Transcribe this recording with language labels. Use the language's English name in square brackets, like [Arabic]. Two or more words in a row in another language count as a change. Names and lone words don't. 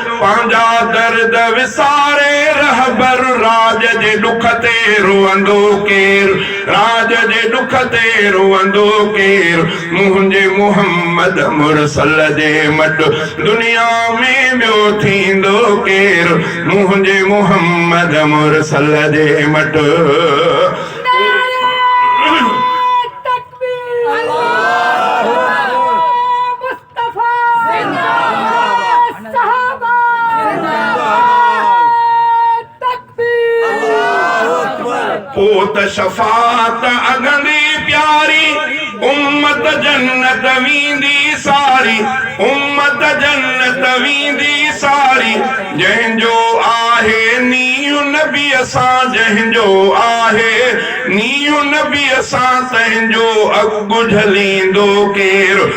[Sindhi] پنهنجا درد وساري رهبر، راج جي ڏک تي روئندو ڪير؟ راج جي ڏک تي روئندو ڪير؟ منهنجي محمد مرسل جي مٽ، دنيا ۾ ٻيو ٿيندو ڪير؟ منهنجي محمد مرسل جي مٽ. [Urdu] نعرہ تکبیر! اللہ مصطفیٰ! زندہ! صحابہ! تکبیر! [Sindhi] پوءِ ته شفاعت اڳندي پياري، امت جنت ويندي ساري، امت جنت ويندي ساري. جنهنجو آهي نيهه نبيءَ سان، جنهنجو آهي نيهه نبيءَ سان، تنهنجو اڳ جهليندو ڪير؟